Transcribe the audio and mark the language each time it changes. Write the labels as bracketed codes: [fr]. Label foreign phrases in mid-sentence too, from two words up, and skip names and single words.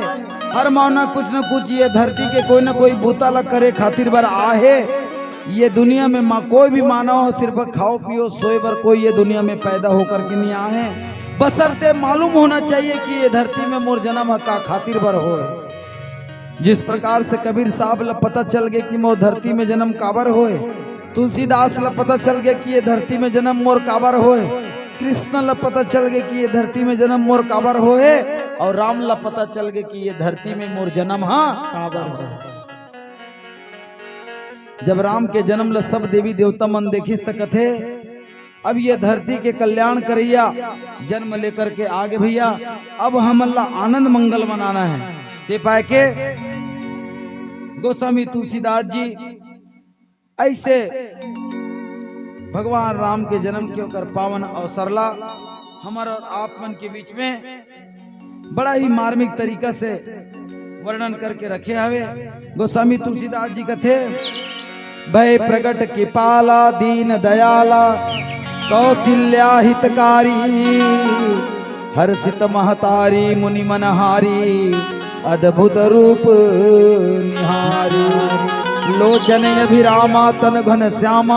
[hne] हर मानव कुछ न कुछ ये धरती के कोई न कोई बूता ला करे खातिर बर आहे। ये दुनिया में कोई भी मानव हो सिर्फ खाओ पियो सोए बर कोई ये दुनिया में पैदा होकर के नहीं आए। बशर्ते मालूम होना चाहिए कि ये धरती में मोर जन्म का खातिर बर हो। जिस प्रकार से कबीर साहब ला पता चल गया कि मोर धरती में जन्म काबर होए, तुलसीदास ला पता चल गया कि ये धरती में जन्म मोर काबर होए, कृष्ण ला पता चल गया कि ये धरती में जन्म मोर काबर होए, और राम ला पता चल गया कि ये धरती में मोर जन्म काबर हो। जब राम के जन्म ला सब देवी देवता मन देखिस त कथे अब ये धरती के कल्याण करैया जन्म लेकर के आगे भैया, अब हमन ला आनंद मंगल मनाना है। ते पाए के गोस्वामी तुलसीदास जी ऐसे भगवान राम के जन्म के होकर पावन अवसर ला हमारा और आप मन के बीच में बड़ा ही मार्मिक तरीका से वर्णन करके रखे हवे। गोस्वामी तुलसीदास जी कथे, [awa] भय प्रकट कृपाला दीन दयाला कौशल्या हितकारी, हर्षित महतारी मुनि मनहारी, अद्भुत रूप निहारी, लोचन अभिरामा तन घन श्यामा,